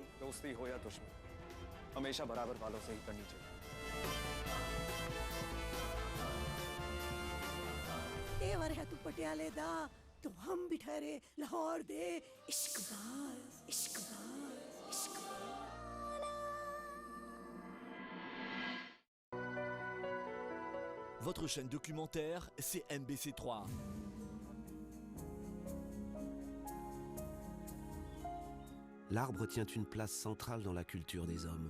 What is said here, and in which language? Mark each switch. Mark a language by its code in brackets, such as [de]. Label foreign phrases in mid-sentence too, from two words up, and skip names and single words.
[hi] दोस्ती हो या दुश्मनी, हमेशा बराबर वालों से ही करनी चाहिए। तेवर है तू पटियाले दा, तो हम भी ठहरे लाहौर दे। इश्कबाज, इश्कबाज, इश्कबाज। [fr] Votre chaîne documentaire, c'est MBC3. L'arbre tient une place centrale dans la culture des hommes.